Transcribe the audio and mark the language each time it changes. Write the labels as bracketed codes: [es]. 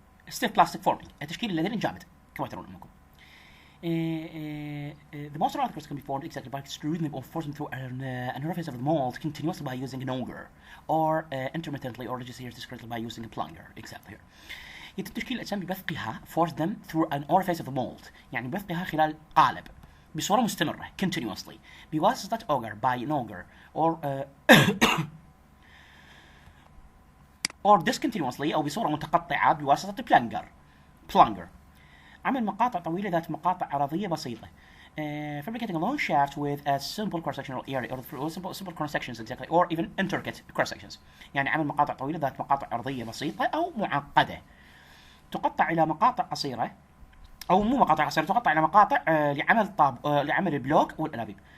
[en] stiff plastic forming [ar] التشكيل الليني جامد كما ترون أمامكم. [en] The most articles can be formed exactly by extruding them or forcing them through an orifice of the mold continuously by using an auger, or intermittently or just here discretely by using a plunger. Exactly here. [ar] يتم تشكيل الأجسام ببثقها [en] force them through an orifice of the mold، [ar] يعني بثقها خلال قالب بصورة مستمرة [en] continuously [ar] بواسطة auger [en] by an auger or discontinuously [ar] أو بصورة متقطعة بواسطة plunger. عمل مقاطع طويلة ذات مقاطع عرضية بسيطة. [en] Fabricating a long shaft with a simple cross-sectional area or simple cross-sections exactly, or even intricate cross-sections. [ar] يعني عمل مقاطع طويلة ذات مقاطع عرضية بسيطة أو معقدة. تقطع إلى مقاطع قصيرة أو مو مقاطع قصيرة، تقطع إلى مقاطع لعمل البلوك والأنابيب.